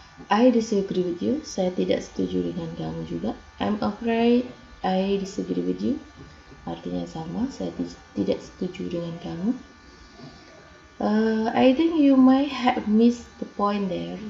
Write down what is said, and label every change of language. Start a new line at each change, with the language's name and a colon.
English: I disagree with you.
Indonesian: Saya tidak setuju dengan kamu juga.
English: I'm afraid I disagree with you.
Indonesian: Artinya sama, saya tidak setuju dengan kamu.
English: I think you might have missed the point there.